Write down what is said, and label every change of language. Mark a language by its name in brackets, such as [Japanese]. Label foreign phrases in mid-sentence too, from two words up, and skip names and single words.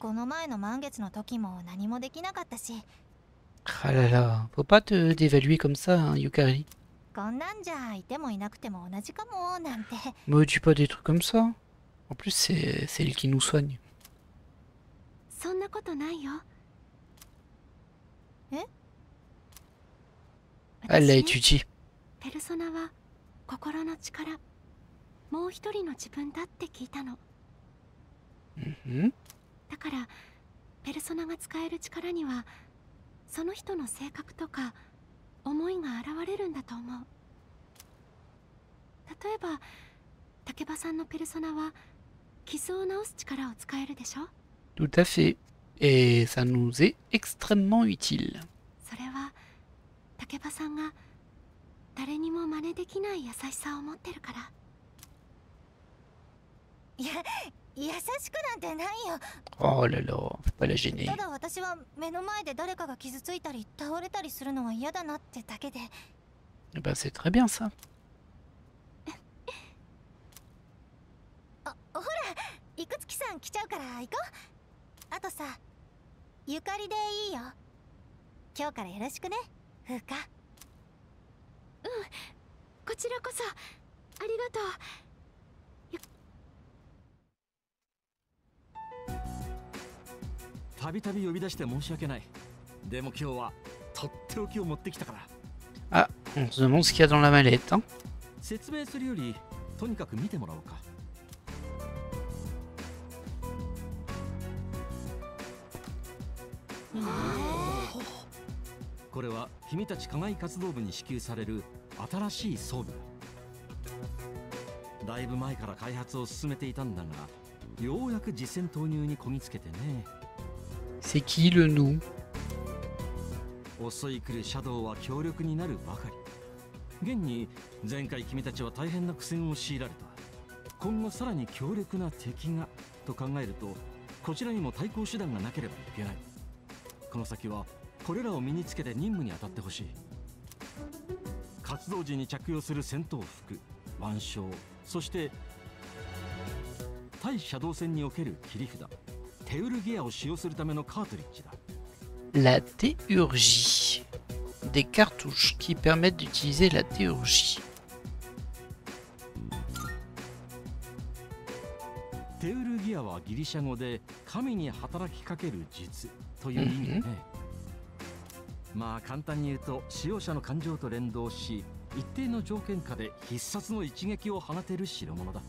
[French] Ah là là, faut pas te dévaluer comme ça, hein, Yukari. Me dis pas des trucs comme ça. En plus, c'est elle qui nous soigne. Elle l'a étudié. [Japanese] ペルソナは心の力、もう一人の自分だって聞いたの。だからペルソナが使える力にはその人の性格とか思いが現れるんだと思う。例えば竹場さんのペルソナは傷を治す力を使えるでしょ。 [French] Tout à fait. Et ça nous est extrêmement utile. [Japanese] それは竹場さんが誰にも真似できない優しさを持ってるから。いや、優しくなんてないよ。 [French] Oh là là, faut pas la gêner. [Japanese] ただ私は目の前で誰かが傷ついたり倒れたりするのが嫌だなってだけで。 [French] Eh ben, c'est très bien ça. [Japanese] あ、ほら、いくつきさん来ちゃうから行こう。あとさ、ゆかりでいいよ。今日からよろしくね、風花。うん、こちらこそありがとう。たびたび呼び出して申し訳ない。でも今日はとっておきを持ってきたから。 [French] Ah, on se demande ce qu'il y a dans la mallette, hein. [Japanese] 説明するよりとにかく見てもらおうか。これは君たち課外活動部に支給される新しい装備だ。だいぶ前から開発を進めていたんだが、ようやく実戦投入にこぎつけてね。 [French] C'est qui le nous? [Japanese] 襲い来るシャドウは強力になるばかり。現に前回君たちは大変な苦戦を強いられた。今後さらに強力な敵がと考えると、こちらにも対抗手段がなければいけない。この先はこれらを身につけて任務に当たってほしい。活動時に着用する戦闘服、腕章、そして対シャドウ戦における切り札、テウルギアを使用するためのカートリッジだ。 [French] La théurgie. Des cartouches qui permettent d'utiliser la théurgie. [Japanese] テウルギアはギリシャ語で神に働きかける術という意味でね。まあ簡単に言うと使用者の感情と連動し、一定の条件下で必殺の一撃を放てる代物だ。